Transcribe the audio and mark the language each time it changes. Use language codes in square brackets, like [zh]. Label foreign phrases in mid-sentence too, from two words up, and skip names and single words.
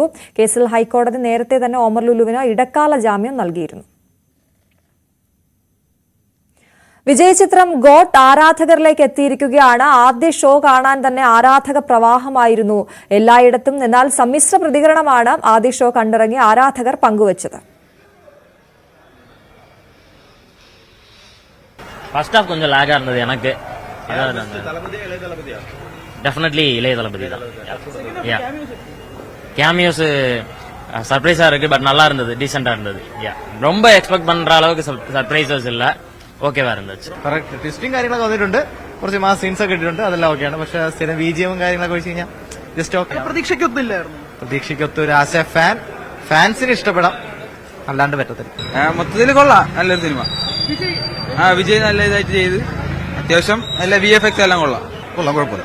[ml] കേസിൽ ഹൈക്കോടതി നേരത്തെ തന്നെ ഒമർ ലുലുവിന് ഇടക്കാല ജാമ്യം നൽകിയിരുന്നു. വിജയ് ചിത്രം ഗോട്ട് ആരാധകരിലേക്ക് എത്തിയിരിക്കുകയാണ്. ആദ്യ ഷോ കാണാൻ തന്നെ ആരാധക പ്രവാഹമായിരുന്നു എല്ലായിടത്തും. എന്നാൽ സമ്മിശ്ര പ്രതികരണമാണ് ആദ്യ ഷോ കണ്ടിറങ്ങിയ ആരാധകർ പങ്കുവച്ചത്. [en] first half [ta] கொஞ்சம் லாகா இருந்தது எனக்கு. டெஃபினெட்லி இளைய தளபதி தான். [en] cameos surprise [ta] இருக்கு, பட் நல்லா இருந்தது, டீசெண்டா இருந்தது. ரொம்ப எக்ஸ்பெக்ட் பண்ற அளவுக்கு சர்ப்ரைசஸ் இல்ல, ஓகேவா இருந்துச்சு. [ml] കറക്റ്റ് ട്വിസ്റ്റും കാര്യങ്ങളൊക്കെ വന്നിട്ടുണ്ട്, കുറച്ച് [en] mass scenes [ml] ഒക്കെ ഇട്ടിട്ടുണ്ട്, അതെല്ലാം ഓക്കെയാണ്. പക്ഷെ സ്ഥിരം BGM കാര്യങ്ങളൊക്കെ വെച്ച് കഴിഞ്ഞാൽ [en] just okay. [ml] പ്രതീക്ഷയ്ക്കൊത്ത് ഒരു [en] as a [ml] ഫാൻസിന് ഇഷ്ടപ്പെടാം, അല്ലാണ്ട് പറ്റത്തില്ല. മൊത്തത്തിൽ കൊള്ളാം, നല്ലൊരു സിനിമ. വിജയ് നല്ല ഇതായിട്ട് ചെയ്ത്, അത്യാവശ്യം നല്ല VFX എല്ലാം കൊള്ളാം, കുഴപ്പമില്ല.